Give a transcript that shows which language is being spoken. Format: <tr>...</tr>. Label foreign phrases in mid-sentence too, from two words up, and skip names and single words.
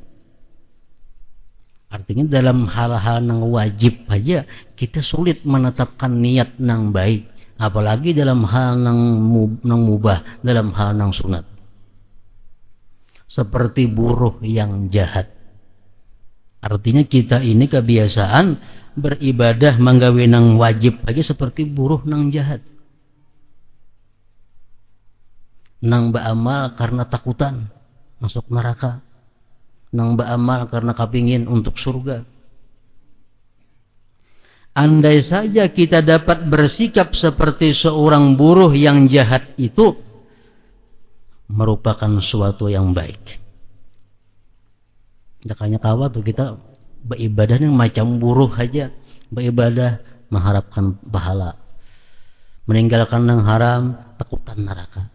<id>Artinya dalam hal-hal yang wajib saja kita sulit menetapkan niat yang baik. Apalagi dalam hal yang mubah, dalam hal yang sunat. Seperti buruh yang jahat.</id> <bjn>Artinya kita ini kebiasaan beribadah menggawe nang wajib aja seperti buruh nang jahat. nang beramal karena takutan masuk neraka, nang beramal karena kepingin untuk surga.</bjn> <id>Andai saja kita dapat bersikap seperti seorang buruh yang jahat, itu merupakan suatu yang baik.</id> <bjn>Makanya kawan tuh kita beribadahnya macam buruh aja, beribadah mengharapkan pahala, meninggalkan yang haram takutan neraka.</bjn>